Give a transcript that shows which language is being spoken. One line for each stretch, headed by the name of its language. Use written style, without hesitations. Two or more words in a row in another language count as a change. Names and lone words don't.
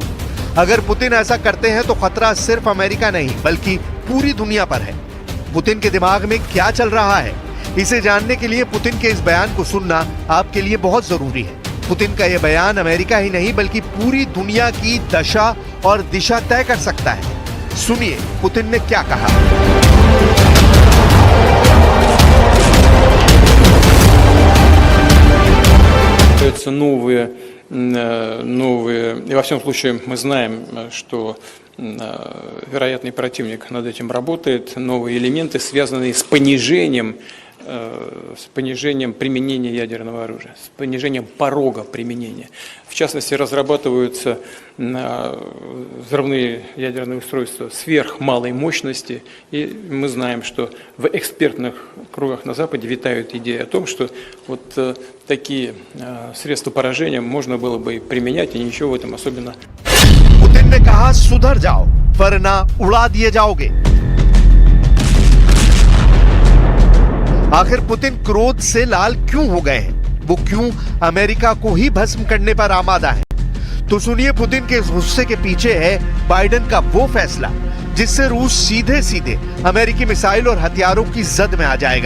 Hindi: अगर पुतिन ऐसा करते हैं तो खतरा सिर्फ अमेरिका नहीं बल्कि पूरी दुनिया पर है। पुतिन के दिमाग में क्या चल रहा है, इसे जानने के लिए पुतिन के इस बयान को सुनना आपके लिए बहुत जरूरी है। पुतिन का यह बयान अमेरिका ही नहीं बल्कि पूरी दुनिया की दशा और दिशा तय कर सकता है। सुनिए पुतिन ने क्या कहा।
Russian: Новые, и во всяком случае мы знаем, что вероятный противник над этим работает, новые элементы, связанные с понижением применения ядерного оружия, с понижением порога применения. В частности, разрабатываются взрывные ядерные устройства сверхмалой мощности, и мы знаем, что в экспертных кругах на Западе витают идеи о том, что вот такие средства поражения можно было бы и применять, и ничего в этом особенно.
Hindi: पुतिन ने कहा सुधर जाओ वरना उड़ा दिए जाओगे। आखिर पुतिन क्रोध से लाल क्यों हो गए हैं, वो क्यों अमेरिका को ही भस्म करने पर आमादा है? तो सुनिए पुतिन के इस गुस्से के पीछे है बाइडेन का वो फैसला जिससे रूस सीधे सीधे अमेरिकी मिसाइल और हथियारों की जद में आ जाएगा।